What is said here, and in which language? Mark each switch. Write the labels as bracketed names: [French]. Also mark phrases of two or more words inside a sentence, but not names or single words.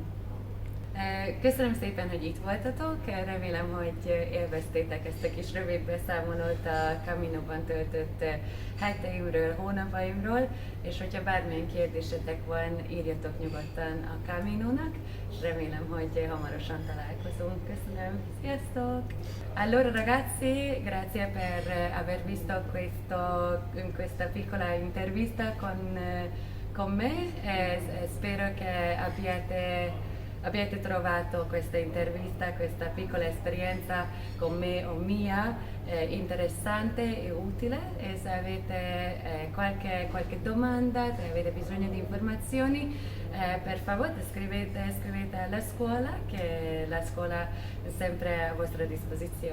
[Hungarian] Köszönöm szépen, hogy itt voltatok, remélem, hogy élveztétek ezt a kis rövid beszámolót a Caminoban töltött heteimről, hónapaimról, és hogyha bármilyen kérdésetek van, írjatok nyugodtan a Caminónak, és remélem, hogy hamarosan találkozunk. Köszönöm, sziasztok! [Italian] Allora ragazzi, grazie per aver visto questa piccola intervista con me, spero che abbiate trovato questa intervista, questa piccola esperienza con me o mia interessante e utile, e se avete qualche domanda, se avete bisogno di informazioni, per favore scrivete alla scuola, che la scuola è sempre a vostra disposizione.